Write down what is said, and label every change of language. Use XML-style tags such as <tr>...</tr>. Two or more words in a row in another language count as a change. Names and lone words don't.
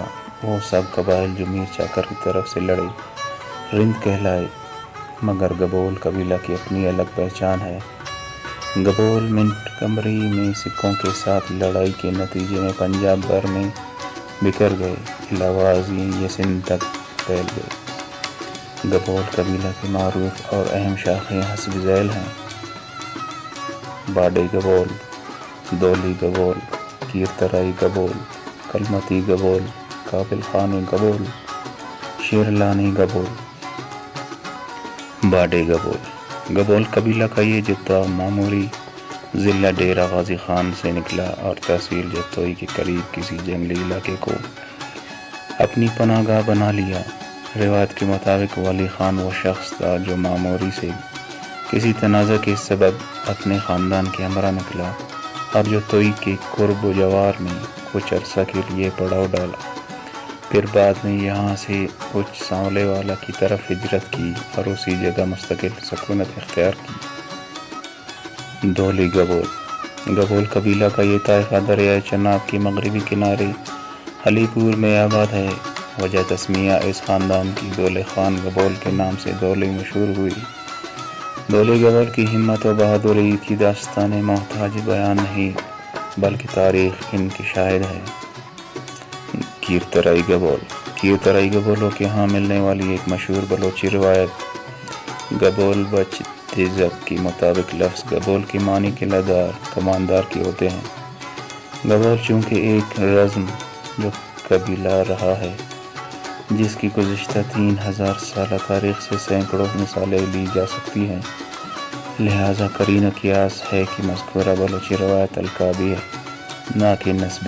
<ur>وہ سب قبائل جو میر چاکر کی طرف سے لڑے رند کہلائے، مگر گبول قبیلہ کی اپنی الگ پہچان ہے۔ گبول منٹ کمری میں سکھوں کے ساتھ لڑائی کے نتیجے میں پنجاب بھر میں بکھر گئے، علاوہ ازیں یہ سندھ تک پھیل گئے۔ گبول قبیلہ کی معروف اور اہم شاخیں حسب ذیل ہیں: باڈے گبول، دولی گبول، کیرترائی گبول، کلمتی گبول، قابل خانی گبول، شیرلانی گبول۔ باڈے گبول گبول قبیلہ کا یہ جتھا معمولی ضلع ڈیرہ غازی خان سے نکلا اور تحصیل جتوئی کے قریب کسی جنگلی علاقے کو اپنی پناہ گاہ بنا لیا۔ روایت کے مطابق ولی خان وہ شخص تھا جو معموری سے کسی تنازع کے سبب اپنے خاندان کے ہمراہ نکلا اور جتوئی کے قرب و جوار میں کچھ عرصہ کے لیے پڑاؤ ڈالا، پھر بعد میں یہاں سے کچھ سانولے والا کی طرف ہجرت کی اور اسی جگہ مستقل سکونت اختیار کی۔ دولی گبول گبول قبیلہ کا یہ طائفہ دریائے چناب کے مغربی کنارے علی پور میں آباد ہے۔ وجہ تسمیہ اس خاندان کی دولے خان گبول کے نام سے دولی مشہور ہوئی۔ دولے گبول کی ہمت و بہادری کی داستانیں محتاج بیان نہیں بلکہ تاریخ ان کی شاہد ہے۔ کیرترائی گبول۔ کیرترائی گبولوں کے ہاں ملنے والی ایک مشہور بلوچی روایت گبول بچ تیزک کے مطابق لفظ گبول کے معنی قلعہ دار کماندار کے ہوتے ہیں۔ گبول چونکہ ایک رزم جو قبیلہ رہا ہے جس کی گزشتہ 3000 سالہ تاریخ سے سینکڑوں مثالیں لی جا سکتی ہیں، لہٰذا قرینہ قیاس ہے کہ مذکورہ بلوچی روایت القابی ہے نہ کہ نسبی۔</ur>